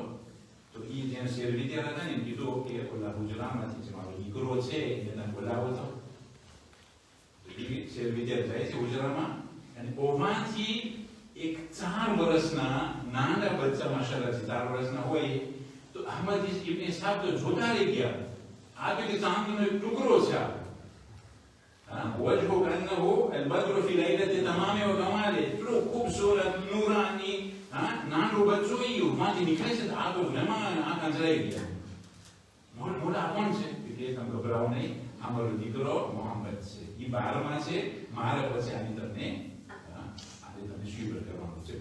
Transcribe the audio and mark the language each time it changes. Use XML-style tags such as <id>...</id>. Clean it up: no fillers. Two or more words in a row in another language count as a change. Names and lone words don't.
<gu>તો એ જેને શેર વિદ્યા હતા ને કીધું કે ઓલા ગુજરાતમાંથી જે મારો દીકરો છે એને બોલાવો તો શેર વિદ્યા જાય છે ગુજરાતમાં અને ઓમાંથી એક 4 વર્ષના નાના બચ્ચા માશાઅલ્લાહ 4 વર્ષના હોય તો અહેમદ ઇબ્ન ઇસ્હાક તો જોતા રહી ગયા. આ તો કે ચાંદનો એક ટુકડો છે.</gu> <ar>وجهه كأنه البدر في ليلة تمام وكمال.</ar> <gu>એટલો ખૂબસૂરત નૂરાની નાનો બચ્ચો ઈ માંથી નીકળે છે આ તો જમા આ કંજરાઈ ગયા. મોટા કોણ છે? એટલે તમે ગભરાવો નહીં, આ મારો દીકરો મોહમ્મદ છે, ઈ 12માં છે, મારા પછી આની તમને સ્વીકાર કરવાનું છે.</gu>